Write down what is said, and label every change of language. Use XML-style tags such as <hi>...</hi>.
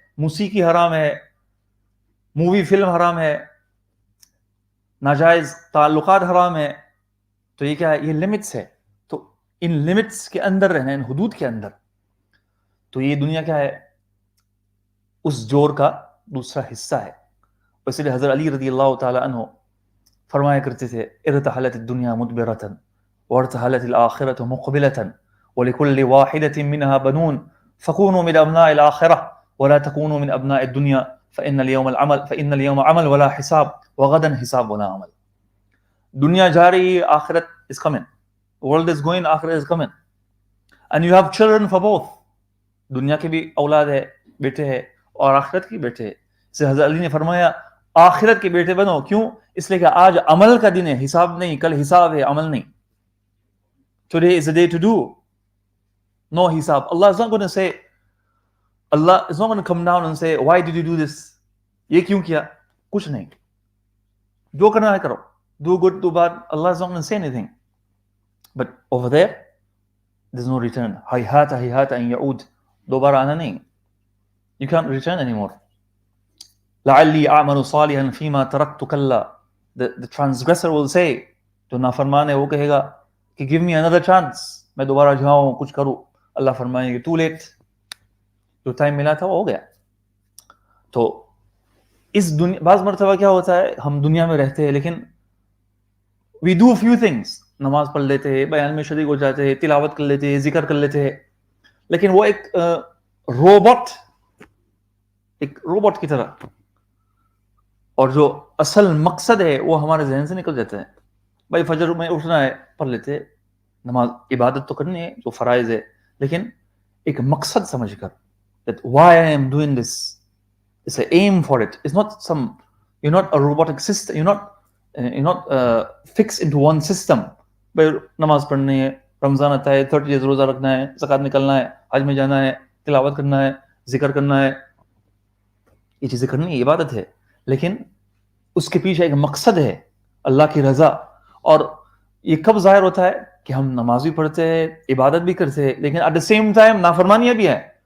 <ur>موسیقی حرام ہے, مووی فلم حرام ہے, ناجائز تعلقات حرام ہے, تو یہ کیا ہے؟ یہ لمٹس ہے. تو ان لمٹس کے اندر رہنا, ان حدود کے اندر. تو یہ دنیا کیا ہے؟ اس جور کا دوسرا حصہ ہے. اس لیے حضرت علی رضی اللہ تعالی عنہ فرمایا کرتے تھے</ur> <ar>ارتحلت الدنیا مدبرة وارتحلت الآخرة مقبلة ولكل واحدة منها بنون فكونوا من أبناء الآخرة ولا تكونوا من أبناء الدنيا فإن اليوم عمل ولا حساب وغدا حساب ولا عمل.</ar> <ur>دنیا جا رہی ہے, آخرت</ur> <en>is coming. World is going, آخرت is coming. And you have children for both.</en> <ur>دنیا کے بھی اولاد ہے, بیٹے ہے, اور آخرت کی بیٹے ہے. سے حضرت علی نے فرمایا آخرت کے بیٹے بنو. کیوں؟ اس لیے کہ آج عمل کا دن ہے, حساب نہیں. کل حساب ہے, عمل نہیں.</ur> <en>Today is the day to do. No حساب. Allah is not going to say, Allah is not going to come down and say, why did you do this?</en> <ur>یہ کیوں کیا؟ کچھ نہیں. جو کرنا ہے کرو.</ur> <en>Do good, do bad. Allah is not going to say anything. But over there, there's no return.</en> <ar>Hayat an ya'ud.</ar> <ur>دوبارہ آنا نہیں.</ur> <en>You can't return anymore.</en> <ar>لعلی اعمل صالحا فیما ترکت کلا.</ar> <en>The transgressor will say,</en> <ur>جو نافرمان ہے وہ کہے گا کہ</ur> <en>give me another chance,</en> <ur>میں دوبارہ جاؤں کچھ کروں. اللہ فرمائے گا</ur> <en>too late.</en> <ur>جو ٹائم ملا تھا وہ ہو گیا. تو اس دنیا, بعض مرتبہ کیا ہوتا ہے, ہم دنیا میں رہتے ہیں لیکن</ur> <en>we do few things.</en> <ur>نماز پڑھ لیتے ہیں, بیان میں شریک ہو جاتے ہیں, تلاوت کر لیتے ہیں, ذکر کر لیتے ہیں, لیکن وہ ایک روبوٹ کی طرح, اور جو اصل مقصد ہے وہ ہمارے ذہن سے نکل جاتا ہے. بھائی فجر میں اٹھنا ہے, پڑھ لیتے, نماز عبادت تو کرنی ہے جو فرائض ہے, لیکن ایک مقصد سمجھ کر,</ur> <en>that why I am doing this, it's an aim for it. It's not some, you're not a robotic system, you're not fixed into one system.</en> <ur>بھائی نماز پڑھنی ہے, رمضان آتا ہے, 30 days روزہ رکھنا ہے, زکوٰۃ نکلنا ہے, حج میں جانا ہے, تلاوت کرنا ہے, ذکر کرنا ہے, یہ چیزیں کرنی ہے, عبادت ہے, لیکن اس کے پیچھے ایک مقصد ہے, اللہ کی رضا. اور یہ کب ظاہر ہوتا ہے کہ ہم نماز بھی پڑھتے ہیں, عبادت بھی کرتے ہیں, لیکن</ur> <en>at the same time</en> <ur>نافرمانیاں بھی ہیں.</ur>